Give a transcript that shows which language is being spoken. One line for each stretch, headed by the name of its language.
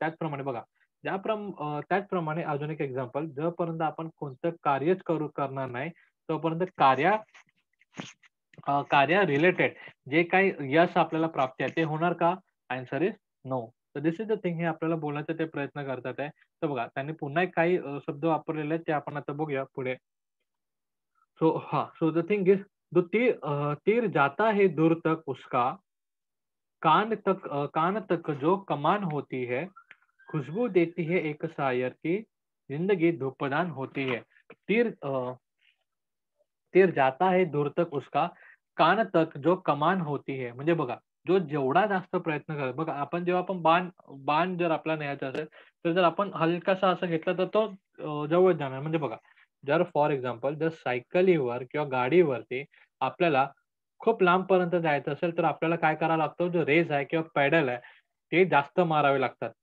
Marathi: त्याचप्रमाणे बघा, त्याचप्रमाणे अजून एक एक्झाम्पल, जोपर्यंत आपण कोणतं कार्यच करणार नाही, तोपर्यंत कार्य रिलेटेड जे काही यश आपल्याला प्राप्ती आहे, ते होणार का?
English: Answer is no.
Marathi: तर
English: this is the thing
Marathi: हे आपल्याला बोलण्याचा ते प्रयत्न करतात आहे. तर बघा त्यांनी पुन्हा एक काही शब्द वापरलेले आहेत, ते आपण आता बघूया पुढे.
English: so the thing is
Hindi: तीर जाता है दूर तक उसका, कान तक जो कमान होती है, खुशबू देती है एक शायर की जिंदगी धूपदान होती है. तीर जाता है दूर तक उसका, कान तक जो कमान होती है.
Marathi: म्हणजे बघा, जो जेवढा जास्त प्रयत्न करेल बघा, आपण जेव्हा आपण बाण बाण जर आपल्याला न्यायचा असेल, तर जर आपण हलकासा असं घेतला तर तो जवळ जाणार. म्हणजे बघा, जर
English: for example
Marathi: जर सायकलीवर किंवा गाडीवरती आपल्याला खूप लांबपर्यंत जायचं असेल, तर आपल्याला काय करावं लागतं, जो रेस आहे किंवा पेडल आहे, ते जास्त मारावे लागतात.